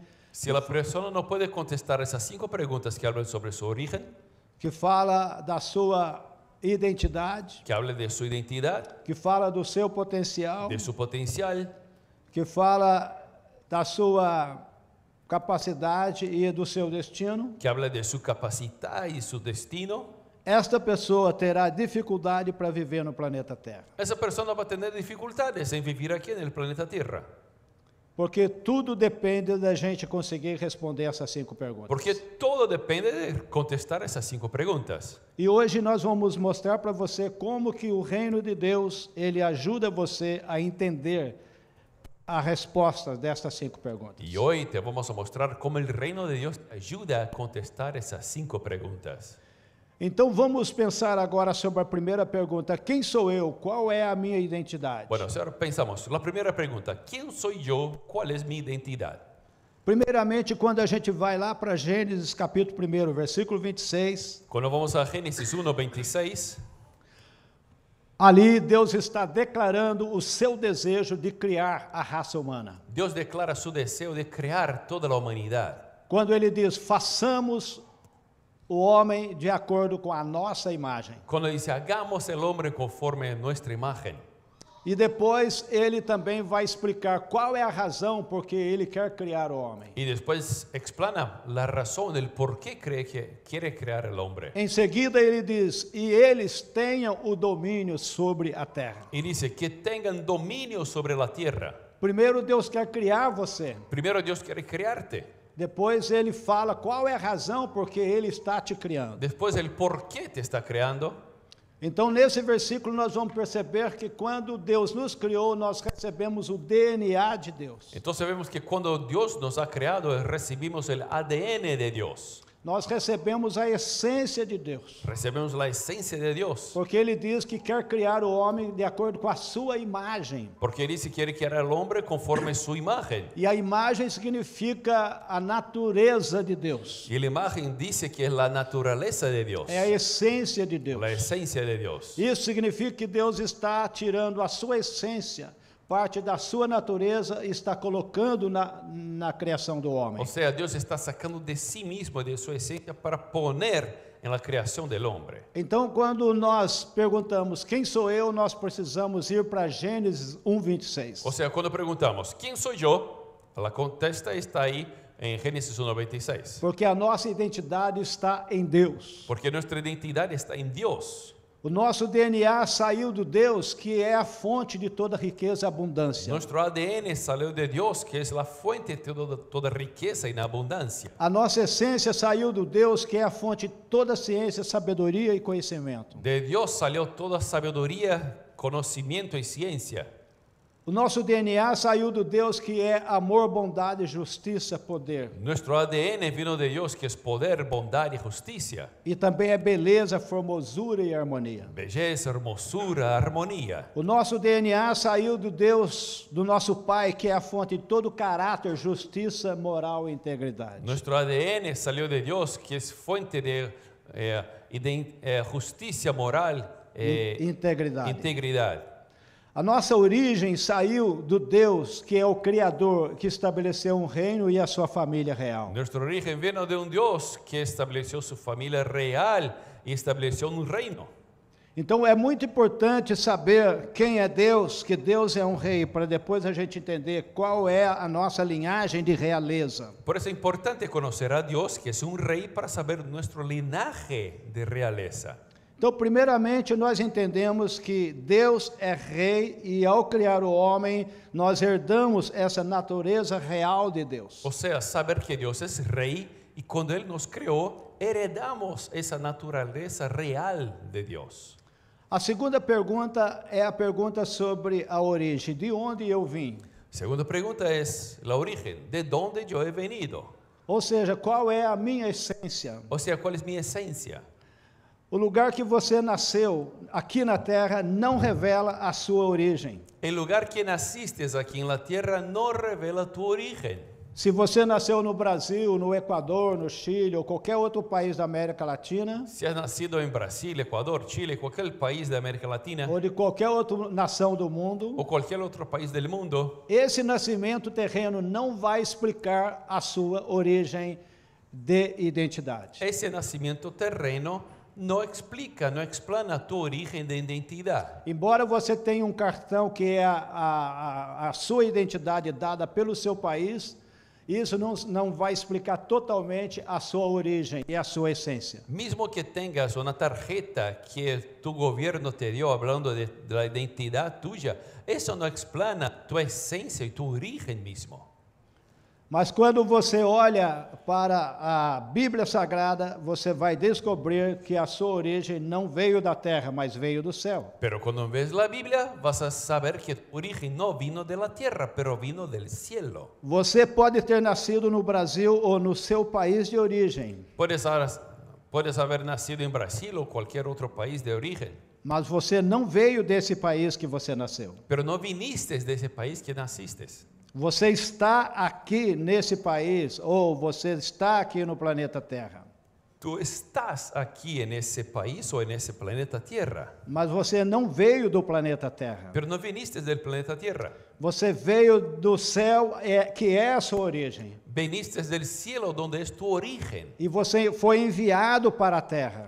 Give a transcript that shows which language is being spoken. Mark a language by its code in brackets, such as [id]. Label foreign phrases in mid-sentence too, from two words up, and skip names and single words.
[es] Si la persona no puede contestar esas 5 preguntas que hablan sobre su origen, [pt] que fala da sua identidade, [es] que hablan de su identidad, [pt] que fala do seu potencial, [es] de su potencial, [pt] que fala da sua capacidade e do seu destino, [es] que habla de su capacidad y su destino, [pt] esta pessoa terá dificuldade para viver no planeta Terra. [es] esa persona va a tener dificultades en vivir aquí en el planeta Tierra. [pt] Porque tudo depende da gente conseguir responder essas 5 perguntas. [es] Porque todo depende de contestar esas 5 preguntas. [pt] E hoje nós vamos mostrar para você como que o reino de Deus, ele ajuda você a entender a resposta destas 5 perguntas. [es] Y hoy te vamos a mostrar cómo el reino de Dios te ayuda a contestar esas 5 preguntas. [pt] Então vamos pensar agora sobre a primeira pergunta: quem sou eu? Qual é a minha identidade? [es] Bueno, ahora pensamos, la primera pregunta, ¿quién soy yo? ¿Cuál es mi identidad? [pt] Primeiramente, quando a gente vai lá para Gênesis capítulo 1, versículo 26, [es] Cuando vamos a Génesis 1:26, [pt] ali Deus está declarando o seu desejo de criar a raça humana. [es] Dios declara su deseo de crear toda la humanidad. [pt] Quando ele diz: façamos o homem de acordo com a nossa imagem. [es] Cuando dice, hagamos el hombre conforme a nuestra imagen. [pt] E depois ele também vai explicar qual é a razão por que ele quer criar o homem. [es] Y después explana la razón del por qué cree que quiere crear el hombre. [pt] Em seguida ele diz: e eles tenham o domínio sobre a terra. [es] Y dice que tengan dominio sobre la tierra. [pt] Primeiro Deus quer criar você. [es] Primero Dios quiere crearte. [pt] Depois ele fala qual é a razão por que ele está te criando. [es] Después el por qué te está creando. [pt] Então, nesse versículo, nós vamos perceber que quando Deus nos criou, nós recebemos o DNA de Deus. [es] Entonces vemos que cuando Dios nos ha creado, recibimos el ADN de Dios. [pt] Nós recebemos a essência de Deus. [es] Recebemos la esencia de Dios. [pt] Porque ele diz que quer criar o homem de acordo com a sua imagem. [es] Porque dice que quiere crear al hombre conforme su imagen. [pt] E a imagem significa a natureza de Deus. [es] Y la imagen dice que es la naturaleza de Dios. [pt] É a essência de Deus. [es] La esencia de Dios. [pt] Isso significa que Deus está tirando a sua essência, parte da sua natureza, e está colocando na criação do homem. [es] O sea, Dios está sacando de sí mismo, de su esencia, para poner en la creación del hombre. [pt] Então, quando nós perguntamos quem sou eu, nós precisamos ir para Gênesis 1:26. [es] O sea, cuando preguntamos, ¿quién soy yo? La contesta está ahí en Génesis 1:26. [pt] Porque a nossa identidade está em Deus. [es] Porque nuestra identidad está en Dios. [pt] O nosso DNA saiu do Deus, que é a fonte de toda riqueza e abundância. [es] Nuestro ADN salió de Dios, que es la fuente de toda riqueza y abundancia. [pt] A nossa essência saiu do Deus, que é a fonte de toda ciência, sabedoria e conhecimento. [es] De Dios salió toda sabiduría, conocimiento y ciencia. [pt] O nosso DNA saiu do Deus, que é amor, bondade, justiça, poder. [es] Nuestro ADN vino de Dios, que es poder, bondad y justicia. [pt] E também é beleza, formosura e harmonia. [es] Belleza, hermosura, armonía. [pt] O nosso DNA saiu do Deus, do nosso Pai, que é a fonte de todo caráter, justiça, moral e integridade. [es] Nuestro ADN salió de Dios, que es fuente de justicia moral e integridade. [pt] A nossa origem saiu do Deus, que é o Criador, que estabeleceu um reino e a sua família real. [es] Nuestro origen vino de un Dios que estableció su familia real y estableció un reino. [pt] Então é muito importante saber quem é Deus, que Deus é um rei, para depois a gente entender qual é a nossa linhagem de realeza. [es] Por eso es importante conocer a Dios, que es un rey, para saber nuestro linaje de realeza. [pt] Então, primeiramente, nós entendemos que Deus é rei e ao criar o homem, nós herdamos essa natureza real de Deus. [es] O sea, saber que Dios es rey y cuando Él nos creó, heredamos esa naturaleza real de Dios. [pt] A segunda pergunta é a pergunta sobre a origem, de onde eu vim. [es] Segunda pregunta es la origen, ¿de dónde yo he venido? [pt] Ou seja, qual é a minha essência? [es] O sea, ¿cuál es mi esencia? [pt] O lugar que você nasceu aqui na terra não revela a sua origem. [es] El lugar que naciste aquí en la tierra no revela tu origen. [pt] Se você nasceu no Brasil, no Equador, no Chile ou qualquer outro país da América Latina, [es] Si has nacido en Brasil, Ecuador, Chile, cualquier país de América Latina [pt] ou de qualquer outra nação do mundo, [es] o cualquier otro país del mundo, [pt] esse nascimento terreno não vai explicar a sua origem de identidade. [es] ese nacimiento terreno no explica, no explana tu origen de identidad. [pt] Embora você tenha um cartão que é a sua identidade dada pelo seu país, isso não vai explicar totalmente a sua origem e a sua essência. [es] Mismo que tengas una tarjeta que tu gobierno te dio hablando de la identidad tuya, eso no explana tu esencia y tu origen mismo. [pt] Mas quando você olha para a Bíblia Sagrada, você vai descobrir que a sua origem não veio da terra, mas veio do céu. [es] Pero cuando ves la Biblia, vas a saber que tu origen no vino de la tierra, pero vino del cielo. [pt] Você pode ter nascido no Brasil ou no seu país de origem, [es] Puedes haber nacido en Brasil o cualquier otro país de origen, [pt] mas você não veio desse país que você nasceu. [es] pero no viniste de ese país que naciste. [pt] Você está aqui nesse país ou você está aqui no planeta Terra, [es] Tú estás aquí en ese país o en ese planeta Tierra, [pt] mas você não veio do planeta Terra. [es] pero no viniste del planeta Tierra. [pt] Você veio do céu, que é a sua origem. [es] Viniste del cielo donde es tu origen [pt] E você foi enviado para a Terra,